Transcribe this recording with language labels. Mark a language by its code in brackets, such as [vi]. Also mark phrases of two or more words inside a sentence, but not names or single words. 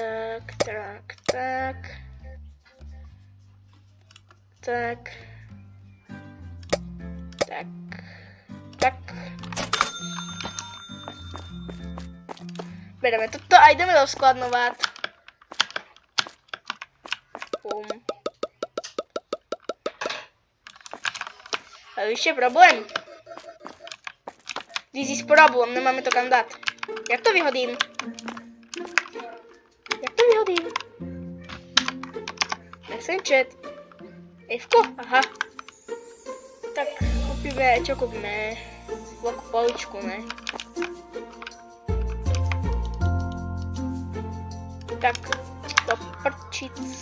[sk] Bereme toto a ideme doskladnovať. Bum. A ešte problém. [en] This is problem, [sk] nemáme to kam dať. Jak to vyhodím? Nechcem chat. Fko? Aha. Tak kúpime, čo kúpime? Veľkú poličku, ne? Tak, do prčic.